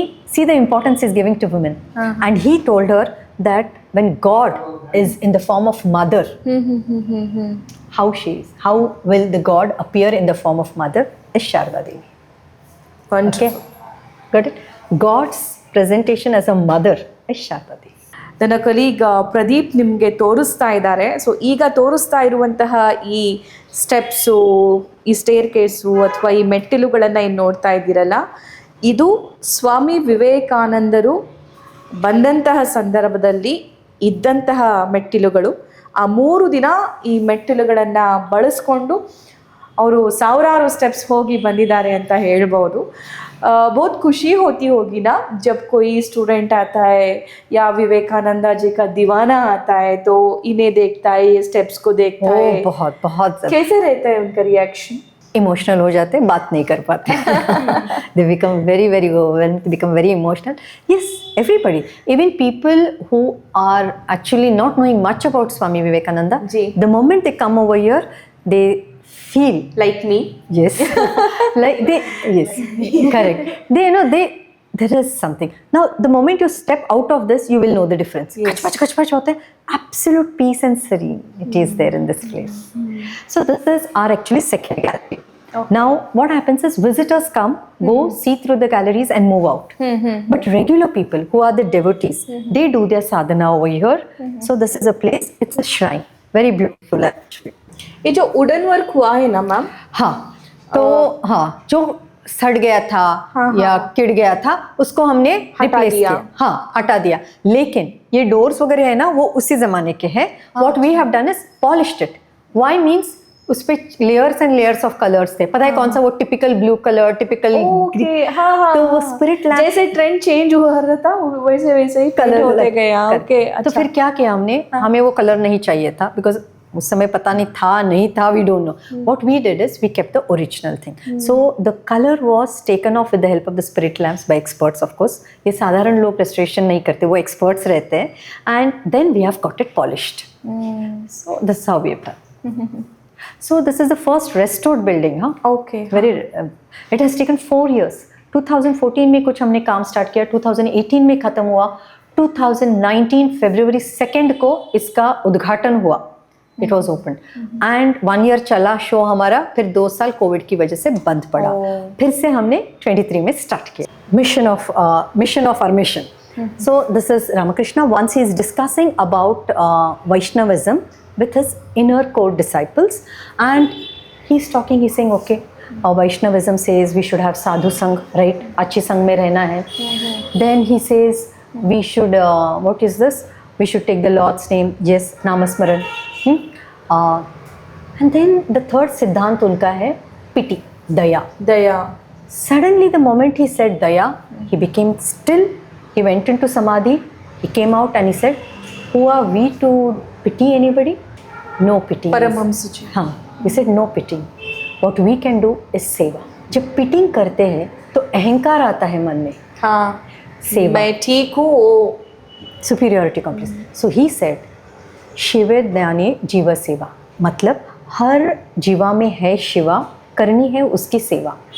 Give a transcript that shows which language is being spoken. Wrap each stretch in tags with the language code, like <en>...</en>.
<en>See the importance he's giving to women. And he told her that when God is in the form of mother, how she is, how will the God appear in the form of mother is Sharda Devi. Wonderful. Okay, got it? God's presentation as a mother is Sharda Devi.</en> <kn>ನನ್ನ colleague Pradeep ನಿಮಗೆ ತೋರಿಸ್ತಾ ಇದ್ದಾರೆ. So ಈಗ ತೋರಿಸ್ತಾ ಇರುವಂತಹ ಈ steps, ಈ stair case ಅಥವಾ ಈ ಮೆಟ್ಟಿಲುಗಳನ್ನು ಏನು ನೋಡ್ತಾ ಇದ್ದೀರಲ್ಲ, ಇದು ಸ್ವಾಮಿ ವಿವೇಕಾನಂದರು ಬಂದಂತಹ ಸಂದರ್ಭದಲ್ಲಿ ಇದ್ದಂತಹ ಮೆಟ್ಟಿಲುಗಳು. ಆ 3 ದಿನ ಈ ಮೆಟ್ಟಿಲುಗಳನ್ನು ಬಳಸ್ಕೊಂಡು ಅವರು ಸಾವಿರಾರು ಸ್ಟೆಪ್ಸ್ ಹೋಗಿ ಬಂದಿದ್ದಾರೆ ಅಂತ ಹೇಳ್ಬೋದು.</kn> <hi>बहुत खुशी होती होगी ना जब कोई स्टूडेंट आता है या विवेकानंदा जी का दीवाना आता है तो इन्हें देखता है, ये स्टेप्स को देखता है. बहुत कैसे रहता है उनका रिएक्शन? इमोशनल हो जाते, बात नहीं कर पाते.</hi> <en>They become very overwhelmed, they become very emotional. Yes, everybody, even people who are actually not knowing much about Swami Vivekananda,</en> <hi>ji.</hi> <en>the moment they come over here, they feel Like me? yes yes, correct. There is something. Now the moment you step out of this, you will know the difference. Yes.</en> <hi>Kach होता है,</hi> <en>absolute peace and serenity is there in this place. So this is our actually second gallery. Okay. Now what happens is visitors come, go see through the galleries and move out. But regular people who are the devotees, they do their sadhana over here. So this is a place, it's a shrine, very beautiful actually.</en> <hi>ये जो wooden work हुआ है ना ma'am, हाँ, तो हाँ, जो सड़ गया था या किड़ गया था उसको हमने रिप्लेस दिया. किया, हाँ हटा दिया. लेकिन ये डोर्स वगैरह है ना, वो उसी जमाने के हैं.</hi> <en>What we have done is polished it.</en> <hi>Why means उस पे layers and layers of colours थे. पता है कौन सा? वो टिपिकल ब्लू कलर, टिपिकल हाँ, तो वो स्पिरिट लैम्प जैसे ट्रेंड चेंज हो रहा था वैसे ही कलर होते गया. ओके, तो फिर क्या किया हमने, हमें वो कलर नहीं चाहिए था बिकॉज उस समय पता नहीं था,</hi> <en>we don't know. What we did is we kept the original thing. So the color was taken off with the help of the spirit lamps by experts, of course.</en> <hi>ये साधारण लोग restoration नहीं करते, वो experts रहते हैं.</hi> <en>And then we have got it polished. So this is how we have done. So this is the first restored building, huh? Okay. It has taken 4 years.</en> <hi>2014 में कुछ हमने काम स्टार्ट किया, 2018 में खत्म हुआ, 2019 फरवरी 2 को इसका उद्घाटन हुआ.</hi> <en>It was opened. And 1 year</en> <hi>चला शो हमारा, फिर 2 साल कोविड की वजह से बंद पड़ा. फिर से हमने 23 में स्टार्ट किया.</hi> <en>Mission of our mission. So this is Ramakrishna. Once he is discussing about Vaishnavism with his inner core disciples, and he's talking. He's saying, okay, Vaishnavism says we should have sadhu sang, right?</en> <hi>अच्छी संग में रहना है.</hi> <en>Then he says we should what is this? We should take the Lord's name. Yes, Namasmaran. And then the third siddhant</en> <hi>unka hai</hi> <en>pity, daya. Suddenly the moment he said daya, he became still. He went into samadhi. He came out and he said, who are we to pity anybody? No pity.</en> <hi>Paramhans जी.</hi> <en>हाँ, he said no pity. What we can do is seva.</en> <hi>जब pitting करते हैं तो अहंकार आता है मन में. हाँ, सेवा. मैं ठीक हूँ.</hi> <en>Superiority complex. So he said,</en> <sa>शिवे ज्ञाने जीव सेवा.</sa> <hi>मतलब हर जीवा में है शिवा, करनी है उसकी सेवा.</hi>